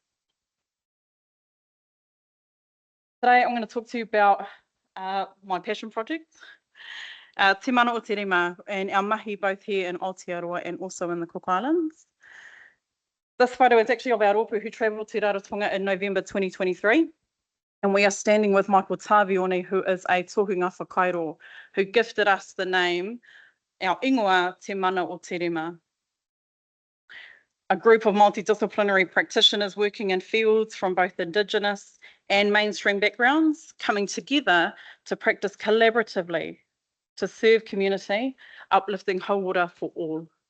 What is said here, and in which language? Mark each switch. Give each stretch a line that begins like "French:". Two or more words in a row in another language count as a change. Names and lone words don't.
English: Today, I'm going to talk to you about my passion project, Te Mana o Te Rima, and our mahi both here in Aotearoa and also in the Cook Islands. This photo is actually of our rōpū who travelled to Rarotonga in November 2023. And we are standing with Michael Tavione, who is a
Māori: tohunga whakairo,
English: who gifted us the name, our ingoa Te Mana o Te Rima. A group of multidisciplinary practitioners working in fields from both Indigenous and mainstream backgrounds, coming together to practice collaboratively to serve community, uplifting hauora for all.